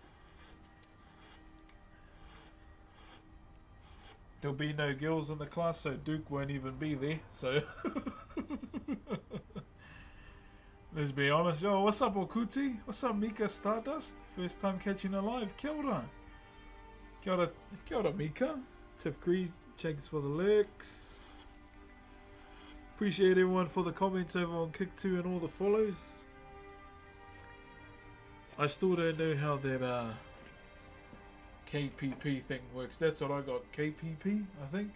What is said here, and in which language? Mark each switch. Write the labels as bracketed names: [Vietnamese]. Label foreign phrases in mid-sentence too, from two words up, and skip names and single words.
[English] There'll be no girls in the class, so Duke won't even be there, so let's be honest. Yo, what's up, Okuti? What's up, Mika Stardust? First time catching her live. [Māori] Kia ora. Kia ora, Mika. [English] Tiff Cree, thanks for the licks. Appreciate everyone for the comments over on Kick2 and all the follows. I still don't know how that KPP thing works. That's what I got. KPP, I think.